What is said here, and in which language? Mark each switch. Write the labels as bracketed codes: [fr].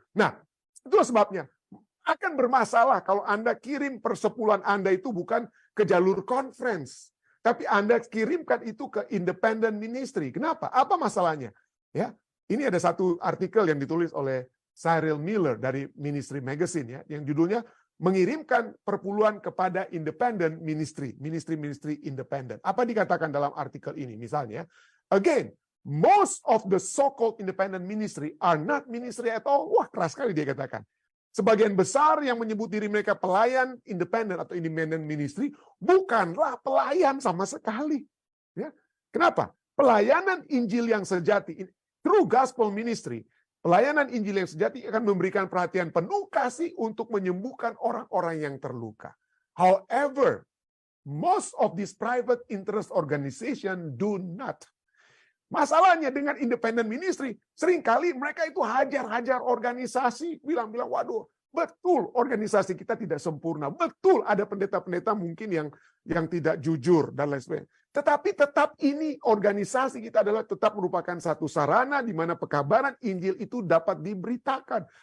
[id] Nah, itulah sebabnya akan bermasalah kalau Anda kirim persepuluhan Anda itu bukan ke jalur conference, tapi Anda kirimkan itu ke independent ministry. Kenapa? Apa masalahnya? Ya. Ini ada satu artikel yang ditulis oleh Cyril Miller dari Ministry Magazine ya, yang judulnya mengirimkan perpuluhan kepada independent ministry independent. Apa dikatakan dalam artikel ini? [en] Misalnya, again, most of the so-called independent ministry are not ministry at all. [id] Wah, keras sekali dia katakan. Sebagian besar yang menyebut diri mereka pelayan independent atau independent ministry bukanlah pelayan sama sekali. Ya. Kenapa? Pelayanan Injil yang sejati, [en] true gospel ministry, [id] pelayanan Injil yang sejati akan memberikan perhatian penuh kasih untuk menyembuhkan orang-orang yang terluka. [en] However, most of these private interest organization do not. [id] Masalahnya dengan independent ministry, seringkali mereka itu hajar-hajar organisasi, bilang-bilang, waduh, betul organisasi kita tidak sempurna, betul ada pendeta-pendeta mungkin yang tidak jujur dan lain sebagainya. Tetapi tetap ini organisasi kita adalah tetap merupakan satu sarana di mana pekabaran Injil itu dapat diberitakan.